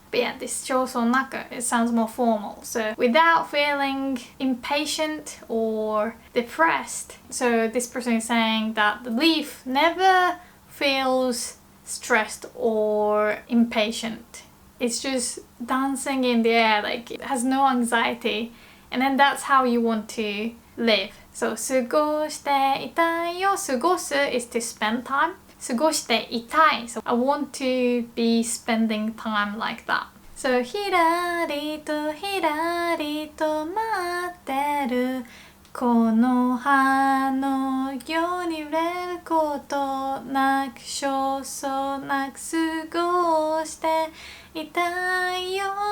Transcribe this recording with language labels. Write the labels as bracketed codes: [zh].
[en] But yeah, this choso naku, it sounds more formal. So without feeling impatient or depressed. So this person is saying that the leaf never feels stressed or impatient. It's just dancing in the air, like it has no anxiety. And then that's how you want to live. So [ja] 過ごしていたいよ. [en] 過ごす is to spend time. [ja] 過ごしていたい. [en] So I want to be spending time like that. So [ja] ひらりとひらりと待ってるこの葉のように揺れることなく焦燥なく過ごしていたいよ